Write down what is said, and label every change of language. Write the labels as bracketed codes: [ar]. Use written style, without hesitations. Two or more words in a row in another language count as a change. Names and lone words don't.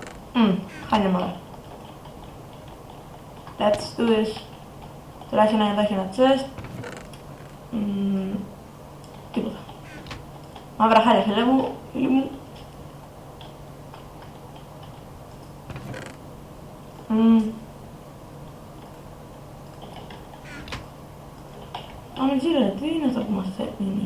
[el] Χάλια μωρά. [en] Let's do this. [el] Τουλάχιστον εδώ έχει ένα chest. Τίποτα. Μαύρα χάλια, φίλε μου. Πάμε γύρω, τι είναι αυτό που μας δίνει.